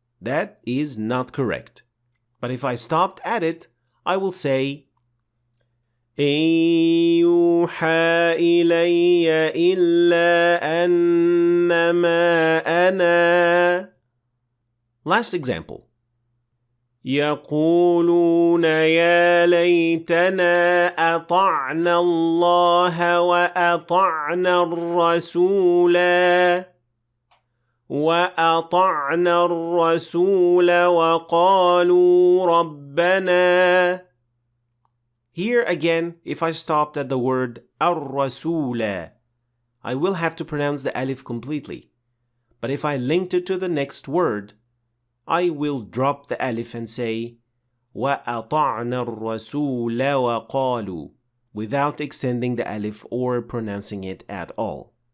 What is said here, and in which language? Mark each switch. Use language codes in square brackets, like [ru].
[en] That is not correct. But if I stopped at it, I will say [ar] إِن يُوحَى إِلَيَّ إِلَّا أَنَّمَا أَنَا. [en] Last example. [ar] يقولون يا ليتنا أطعنا الله وأطعنا الرسول وقالوا ربنا. [en] Here again, if I stopped at the word الرسول, I will have to pronounce the alif completely. But if I linked it to the next word, I will drop the alif and say [ar] وَأَطَعْنَا الرَّسُولَ وَقَالُوا [en] without extending the alif or pronouncing it at all.